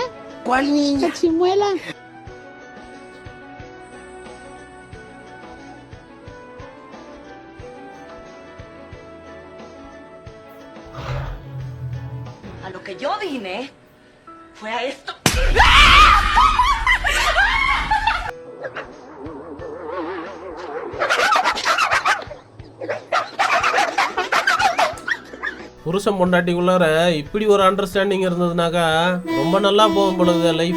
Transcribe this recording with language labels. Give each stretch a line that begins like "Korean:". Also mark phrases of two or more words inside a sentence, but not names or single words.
Spanish: ¿Cuál niña? La chimuela. A lo que yo vine fue a esto.
Tamil: புருஷன் பொண்டாட்டிக்குள்ளார இப்படி ஒரு அண்டர்ஸ்டாண்டிங் இருந்ததுனாக்கா ரொம்ப நல்லா போகும் பொழுது லைஃப்.